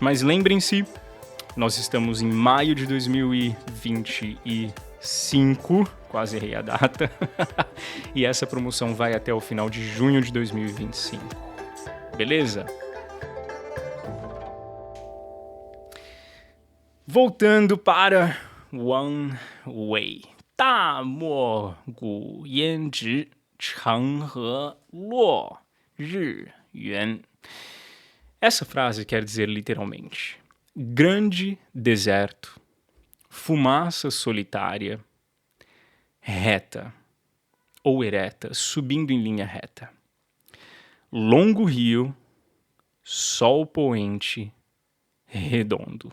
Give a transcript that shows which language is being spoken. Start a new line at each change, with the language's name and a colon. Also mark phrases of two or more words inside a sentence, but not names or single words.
Portuguese: Mas lembrem-se, nós estamos em maio de 2025, quase errei a data, e essa promoção vai até o final de junho de 2025. Beleza? Voltando para One Way.
Chinese: 大漠古烟直，长河落日圆.
Portuguese: Essa frase quer dizer literalmente: grande deserto, fumaça solitária, reta ou ereta, subindo em linha reta. Longo rio, sol poente, redondo.